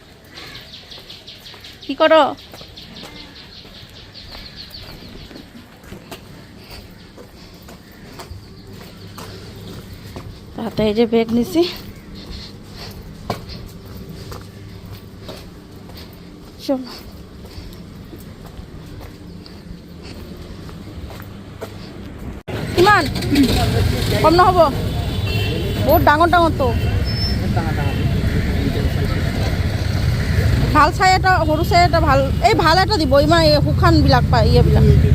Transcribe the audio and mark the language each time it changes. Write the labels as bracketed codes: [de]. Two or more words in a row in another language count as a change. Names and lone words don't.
[bn] কি করো? হাতে এই যে ব্যাগ নিছি, চলো। [as] কিমান কম নহ'ব? বহুত ডাঙৰ ডাঙৰ তো। ভাল চাই এটা, সৰু চাই এটা ভাল, এই ভাল এটা দিব, ইমান এই শুকানবিলাক পায় এইবিলাক।